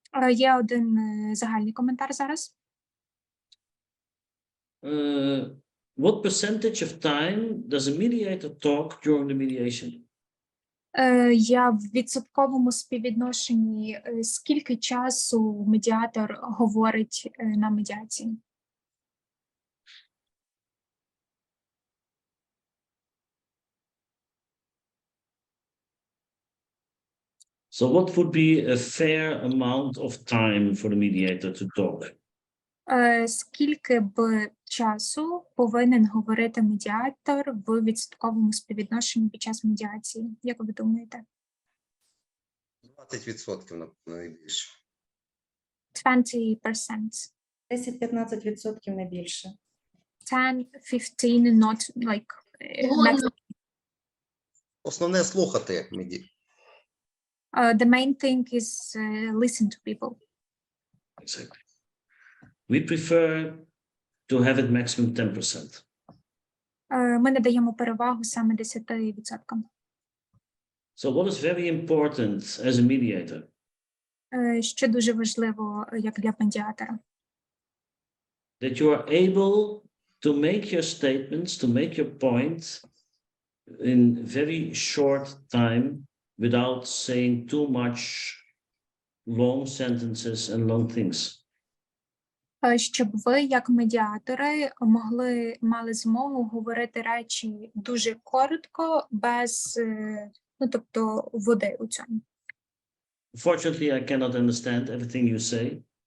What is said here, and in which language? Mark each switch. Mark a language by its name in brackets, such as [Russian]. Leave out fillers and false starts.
[Ukrainian] Є один загальний коментар зараз. [English] What percentage of time does a mediator talk during the mediation? [Ukrainian] Я в відсотковому співвідношенні, скільки часу медіатор говорить на медіації? [English] So what would be a fair amount of time for the mediator to talk? [Ukrainian] Скільки б часу повинен говорити медіатор в відсотковому співвідношенні під час медіації? Як ви думаєте? 20% найбільше. 20%. 10-15% не більше. [English] 10-15, not like... [Ukrainian] Основне слухати [English] The main thing is listen to people. Exactly. We prefer to have it maximum 10%. [Ukrainian] Ми надаємо перевагу саме 10%. [English] So what is very important as a mediator? [Ukrainian] Що дуже важливо як для медіатора? [English] That you are able to make your statements, to make your point in very short time without saying too much long sentences and long things. [Ukrainian] Щоб ви, як медіатори, мали змогу говорити речі дуже коротко, без, тобто, води у цьому. [English] Unfortunately, I cannot understand everything you say.